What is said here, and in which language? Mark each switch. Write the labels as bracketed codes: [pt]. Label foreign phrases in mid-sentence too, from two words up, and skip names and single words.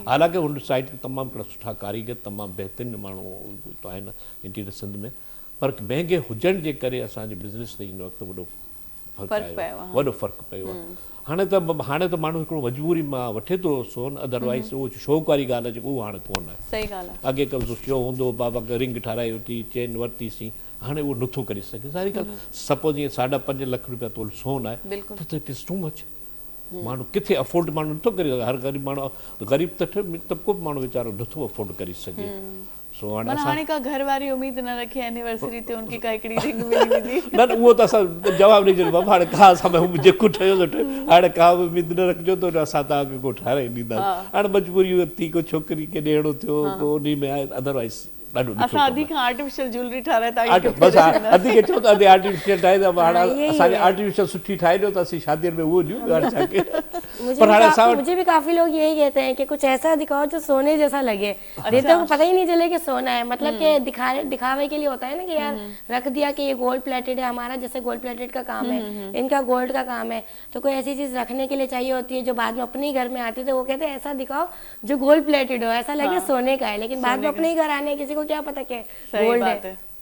[sd] हालांकि हुन साइड ते तमामु हिकिड़ा सुठा कारीगर तमामु बहितरीन माण्हू आहिनि इंटीरियर सिंध में, पर महांगे हुजण जे करे असांजे बिज़नेस ते हिन वक़्तु वॾो फ़र्क़ु आयो, वॾो फ़र्क़ु पियो आहे। हाणे त माण्हू हिकिड़ो मजबूरी मां वठे थो सोन, अदरवाइज़ उहो शौक़ वारी ॻाल्हि आहे जेको उहो हाणे कोन आहे। सही ॻाल्हि आहे। अॻे कमु शो हूंदो बाबा रिंग ठाराई वरिती, चेन वरितीसीं, हाणे उहो नथो करे सघे। सारी ॻाल्हि सपोज ईअं 5.5 लख रुपया तोल सोन आहे त [en] it is too much. [sd] माण्हू किथे अफोर्ड माण्हू नथो करे सघे, हर ग़रीब माण्हू ग़रीब तबिको बि माण्हू वीचारो नथो अफोर्ड करे सघे। सो हाणे का घर वारी उम्मीद न रखे एनिवर्सरी ते उनकी का हिकिड़ी रिंग मिली वेंदी। न उहो त असां जवाबु ॾेई छॾियो बाबा, हाणे का असां जेको ठहियो हाणे का बि उमेद न रखिजो त असां तव्हांखे को ठाराए ॾींदासीं। हाणे मजबूरी थी को छोकिरी खे ॾियणो थियो को उन में आहे, अदरवाइज़ असां अधी खां [en] artificial jewellery [sd] ठाराए बसि अधी खे चओ त अधी आर्टिफिशियल ठाहे त हाणे असांखे आर्टिफिशियल सुठी ठाहे ॾियो त असीं शादियुनि में उहो ॾियूं। हाणे छा कयूं? [ur] مجھے بھی کافی لوگ یہی کہتے ہیں کہ کچھ ایسا دکھاؤ جو سونے جیسا لگے، دیوتاؤں کو پتا ہی نہیں چلے کہ سونا ہے، مطلب کہ دکھاوے کے لیے ہوتا ہے نا کہ یار رکھ دیا کہ یہ [en] gold plated [ur] ہے، ہمارا جیسے [en] gold plated [ur] کا کام ہے، ان کا گولڈ کا کام ہے، تو کوئی ایسی چیز رکھنے کے لیے چاہیے ہوتی ہے جو بعد میں اپنے ہی گھر میں آتی ہے، تو وہ کہتے ہیں ایسا دکھاؤ جو [en] gold plated [ur] ہو، ایسا لگے سونے کا ہے، لیکن بعد میں اپنے ہی گھر آنے کسی کو کیا پتا کہ گولڈ ہے.